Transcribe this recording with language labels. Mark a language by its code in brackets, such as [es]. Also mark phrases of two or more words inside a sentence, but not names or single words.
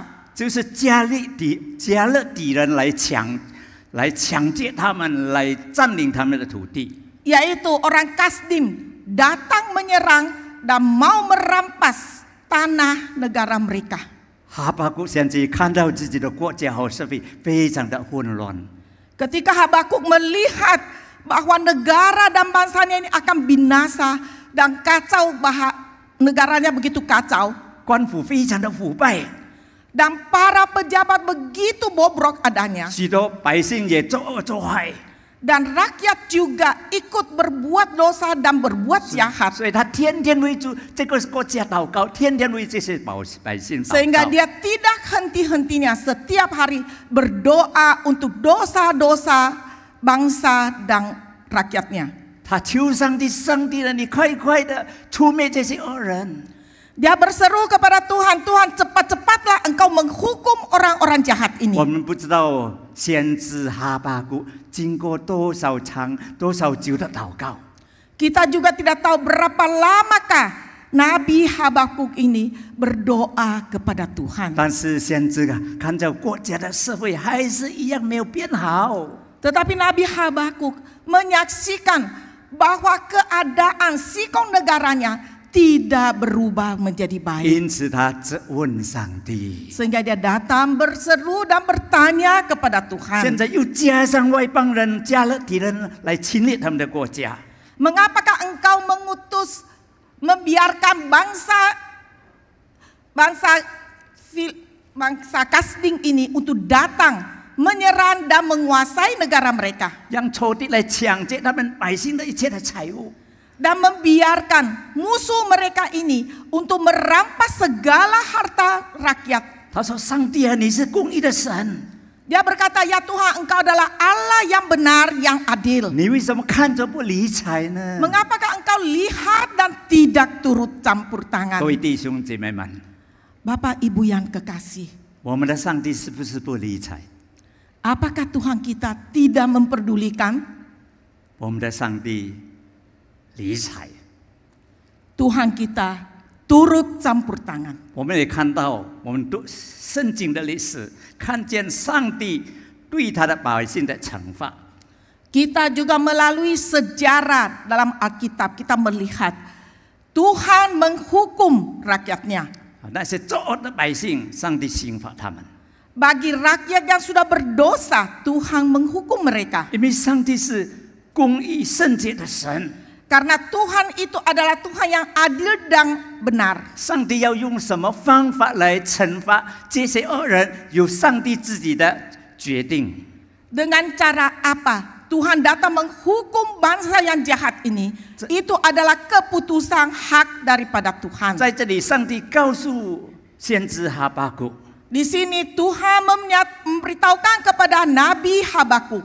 [zh] 就是加勒底人来抢劫他们，来占领他们的土地。 [id] Yaitu orang Kasdim datang menyerang dan mau merampas tanah negara mereka. [zh] 哈巴谷先知看到自己的国家和社会非常的混乱， [id] Ketika Habakuk melihat bahwa negara dan bangsanya ini akan binasa dan kacau, bahwa negaranya begitu kacau, [zh] 官府非常的腐败， [id] dan para pejabat begitu bobrok adanya, [zh] 许多百姓也作恶作害， [id] dan rakyat juga ikut berbuat dosa dan berbuat jahat, [zh] 所以他天天为这个国家祷告，天天为这些百姓祷 [id] sehingga [zh] 告。 [id] dia tidak henti-hentinya setiap hari berdoa untuk dosa-dosa bangsa dan rakyatnya. [zh] 他求上帝，上帝了，你快快的除灭这些恶人。 [id] Dia berseru kepada Tuhan, Tuhan cepat-cepatlah engkau menghukum orang-orang jahat ini. [zh] 我们不知道先知哈巴谷经过多少长、多少久的祷告， [id] Kita juga tidak tahu berapa lamakah Nabi Habakuk ini berdoa kepada Tuhan. [zh] 但是先知看着国家的社会还是一样没有变好， [id] Tetapi Nabi Habakuk menyaksikan bahwa keadaan sikong negaranya tidak berubah menjadi baik. [zh] 因此他质问上帝。 [id] Sehingga dia datang berseru dan bertanya kepada [zh] 现 [id] Tuhan. [zh] 在又加上外邦人、加勒底人来侵略他们的国家， [id] Mengapakah engkau membiarkan bangsa Kasdim ini untuk datang menyerang dan menguasai negara mereka, [zh] 让仇敌来抢劫他们百姓的一切的财物。 [id] dan membiarkan musuh mereka ini untuk merampas segala harta rakyat. [zh] 他说：“上帝啊，你是公义的神， [id] Dia berkata, ya Tuhan, engkau adalah Allah yang benar, yang adil. [zh] 你为什么看着不理睬呢？” [id] Mengapakah engkau lihat dan tidak turut campur tangan? [zh] 各位弟兄姐妹们， [id] Bapak Ibu yang kekasih, [zh] 我们的上帝是不是不理睬？ [id] apakah Tuhan kita tidak memperdulikan? [zh] 我们的上帝理睬。 [id] Tuhan kita turut campur tangan. [zh] 我们也看到，我们读圣经的历史，看见上帝对他的百姓的惩罚。 [id] Kita juga melalui sejarah dalam Alkitab kita melihat Tuhan menghukum rakyatnya. [zh] 那些作恶的百姓，上帝刑罚他们。 [id] Bagi rakyat yang sudah berdosa, Tuhan menghukum mereka. [zh] 因为上帝是公义圣洁的神， [id] Karena Tuhan itu adalah Tuhan yang adil dan benar. [zh] 上帝要用什么方法来惩罚这些恶人，由上帝自己的决定。 [id] Dengan cara apa Tuhan datang menghukum bangsa yang jahat ini? Itu adalah keputusan hak daripada Tuhan. [zh] 在这里，上帝告诉先知哈巴谷， [id] Di sini Tuhan memberitahukan kepada Nabi Habakuk.